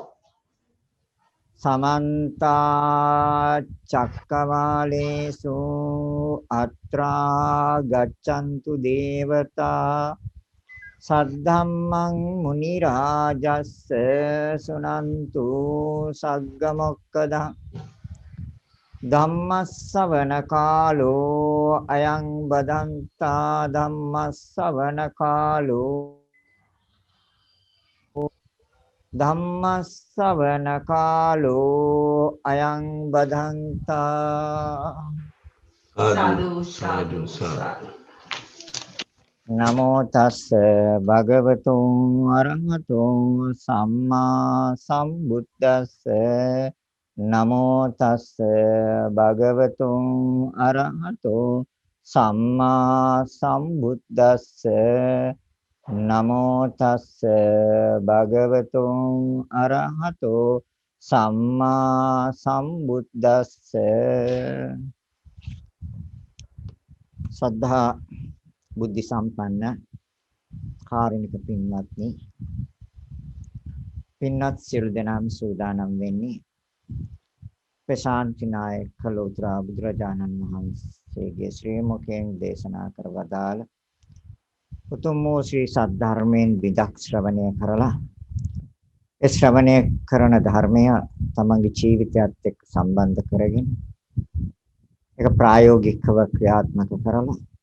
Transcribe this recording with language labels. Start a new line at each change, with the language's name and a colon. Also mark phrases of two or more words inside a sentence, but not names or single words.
Pali: සමන්ත චක්කවාලේසු අත්‍රා ගච්ඡන්තු දේවතා සද්ධම්මං මුනි රාජස්ස සුනන්තු සග්ග මොක්ඛදං ධම්මස්සවන කාලෝ අයං බදන්තා ධම්මස්සවන කාලෝ ධම්මස්සවන කාලෝ අයං බදන්තා
Sinhala: සාදු සාදු සාදු.
Pali: නමෝ තස්ස භගවතුං අරහතුං සම්මා සම්බුද්දස්ස නමෝ තස්ස භගවතුං අරහතෝ සම්මා සම්බුද්දස්ස නමෝ තස්ස භගවතුං අරහතෝ සම්මා සම්බුද්දස්ස
Sinhala: සද්ධා බුද්ධ සම්පන්න කාරුණික පින්වත්නි පින්වත් සියලු දෙනාම සූදානම් වෙන්නේ ප්‍රශාන්ති නායක ලෝතර බුදුරජාණන් වහන්සේගේ ශ්‍රී මුඛයෙන් දේශනා කර වදාළ උතුම් වූ ශ්‍රී සද්ධර්මයෙන් විදක් ශ්‍රවණය කරලා ඒ ශ්‍රවණය කරන ධර්මය තමන්ගේ ජීවිතයත් එක්ක සම්බන්ධ කරගෙන ඒක ප්‍රායෝගිකව ක්‍රියාත්මක කරලා